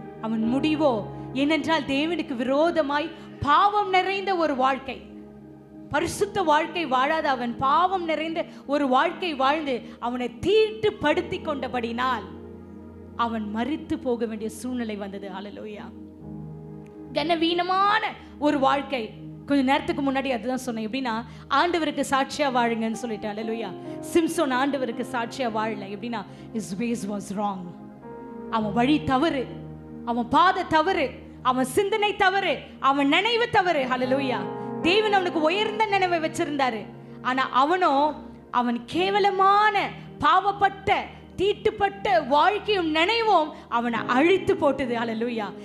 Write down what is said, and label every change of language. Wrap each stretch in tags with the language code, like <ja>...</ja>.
<ta>அவன் முடிவோ ஏனென்றால் தேவனுக்கு விரோதமாய் பாவம் நிறைந்த ஒரு வாழ்க்கை, பரிசுத்த வாழ்க்கை வாழாத அவன் பாவம் நிறைந்த ஒரு வாழ்க்கை வாழ்ந்து அவனை தீட்டுப்படுத்தி கொண்டபடினால் அவன் மரித்து போக வேண்டிய சூழ்நிலை வந்தது. ஹல்லேலூயா. கனவீனமான ஒரு வாழ்க்கை. கொஞ்ச நேரத்துக்கு முன்னாடி அதுதான் சொன்னேன். எப்படின்னா, ஆண்டவருக்கு சாட்சியா வாழுங்கன்னு சொல்லிட்டு. ஹல்லேலூயா. சிம்சோன் ஆண்டவருக்கு சாட்சியா வாழல.</ta> <en>எப்படின்னா, his ways was wrong.</en> <ta>அவன் வழி தவறு, அவன் பாதை தவறு, அவன் சிந்தனை தவறு, அவன் நினைவு தவறு. ஹல்லேலூயா. தேவன் அவனுக்கு உயர்ந்த நினைவை வச்சிருந்தாரு. ஆனா அவன் கேவலமான பாவப்பட்ட தீட்டுப்பட்ட வாழ்க்கையும் நினைவும் அவனை அழித்து போட்டது. ஹல்லேலூயா.</ta>